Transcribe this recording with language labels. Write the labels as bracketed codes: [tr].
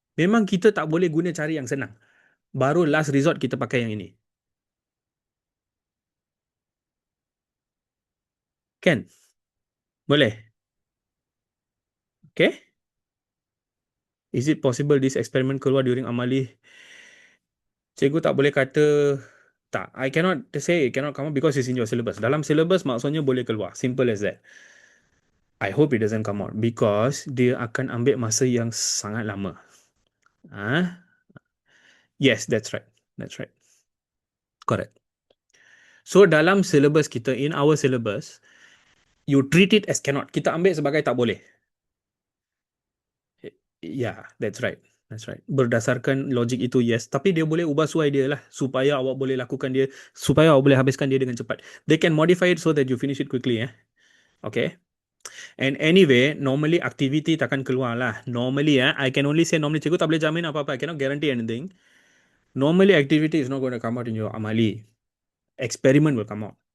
[ms] Memang kita tak boleh guna cari yang senang. Baru last resort kita pakai yang ini. Kan? Boleh? [en] Okay? Is it possible this experiment keluar during amali [ms] Cikgu tak boleh kata tak. [en] I cannot say it cannot come out because it's in your syllabus. [ms] Dalam syllabus maksudnya boleh keluar. [en] Simple as that. I hope it doesn't come out because [ms] dia akan ambil masa yang sangat lama. [en] Ah, yes, that's right. That's right. Correct. So [ms] dalam syllabus kita, [en] in our syllabus, you treat it as cannot. [ms] Kita ambil sebagai tak boleh. [en] Yeah, that's right. That's right. [ms] Berdasarkan logik itu, [en] yes. [ms] Tapi dia boleh ubah suai dia lah. Supaya awak boleh lakukan dia. Supaya awak boleh habiskan dia dengan cepat. [en] They can modify it so that you finish it quickly. Okay. And anyway, normally activity [ms] takkan keluar lah. [en] Normally, I can only say normally. [ms] Cikgu tak boleh jamin apa-apa. [en] I cannot guarantee anything. Normally, activity is not going to come out in your amali. Experiment will come out.